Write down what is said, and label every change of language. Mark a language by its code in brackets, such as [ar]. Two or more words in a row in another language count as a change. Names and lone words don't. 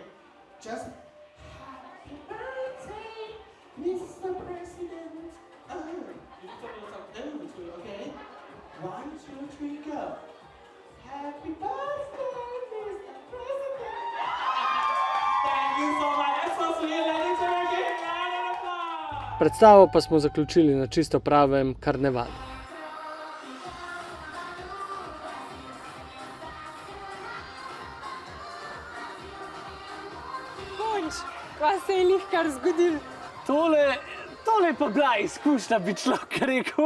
[en] Just Happy birthday, Mr. President. You need to do something too, okay? 1, 2, 3, go. Happy birthday, Mr. President. Thank you so much. That's so sweet, ladies and gentlemen. [sl] Predstavo pa smo zaključili na čisto pravem karnevalu. Konč, kaj se je lihkar zgodil? Tole pa bila izkušnja, bi človek rekel.